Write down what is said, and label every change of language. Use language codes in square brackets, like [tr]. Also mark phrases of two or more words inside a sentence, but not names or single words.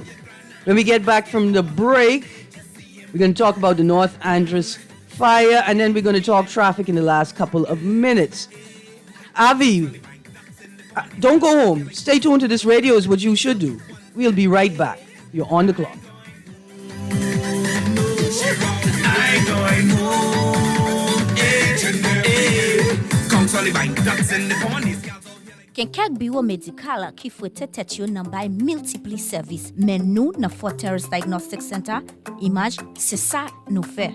[en] When we get back from the break, we're going to talk about the North Andros fire, and then we're going to talk traffic in the last couple of minutes. Avi, don't go home. Stay tuned to this radio is what you should do. We'll be right back. You're on the clock. [ht] Gen kek biro medikal ki fwete tet yo nan bay multipli servis. Men nou nan Fort Terrace Diagnostic Center, Imaj, se sa nou fe.